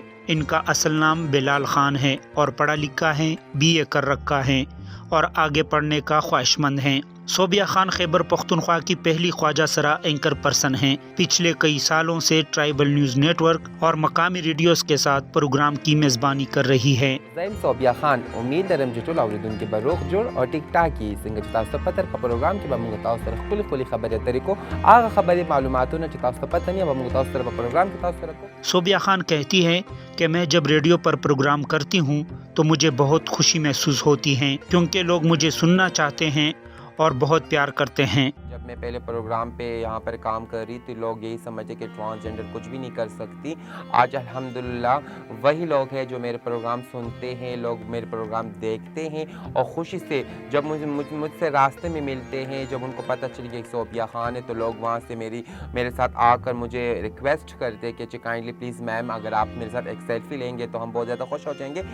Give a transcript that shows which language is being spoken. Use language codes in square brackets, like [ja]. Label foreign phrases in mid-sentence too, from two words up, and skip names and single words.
[ur] ان کا اصل نام بلال خان ہے اور پڑھا لکھا ہے، BA کر رکھا ہے اور آگے پڑھنے کا خواہشمند ہیں۔ صوبیہ خان خیبر پختونخوا کی پہلی خواجہ سرا اینکر پرسن ہیں۔ پچھلے کئی سالوں سے ٹرائبل نیوز نیٹ ورک اور مقامی ریڈیوز کے ساتھ پروگرام کی میزبانی کر رہی ہے۔ [ps] زیم صوبیہ خان امید لرم چې ټول اوریدونکو به روغ جوړ او ټیک ټاکي څنګه چې تاسو ته پته په پروګرام کې به موږ تاسو سره خپلې خبرې اترې کوو، هغه خبرې معلوماتونه چې تاسو ته پته نه وي به موږ تاسو سره په پروګرام کې تاسو سره کوو۔ [ur] صوبیہ خان کہتی ہے کہ میں جب ریڈیو پر پروگرام کرتی ہوں تو مجھے بہت خوشی محسوس ہوتی ہے، کیونکہ لوگ مجھے سننا چاہتے ہیں اور بہت پیار کرتے ہیں۔ جب میں پہلے پروگرام پہ یہاں پر کام کر رہی تھی، لوگ یہی سمجھتے کہ ٹرانسجینڈر کچھ بھی نہیں کر سکتی۔ آج الحمدللہ وہی لوگ ہیں جو میرے پروگرام سنتے ہیں، لوگ میرے پروگرام دیکھتے ہیں اور خوشی سے جب مجھ سے راستے میں ملتے ہیں، جب ان کو پتہ چل گیا کہ صوبیہ خان ہے، تو لوگ وہاں سے میرے ساتھ آ کر مجھے ریکویسٹ کرتے کہ [en] kindly please ma'am [ur] اگر آپ میرے ساتھ ایک سیلفی لیں گے تو ہم بہت زیادہ خوش ہو جائیں گے۔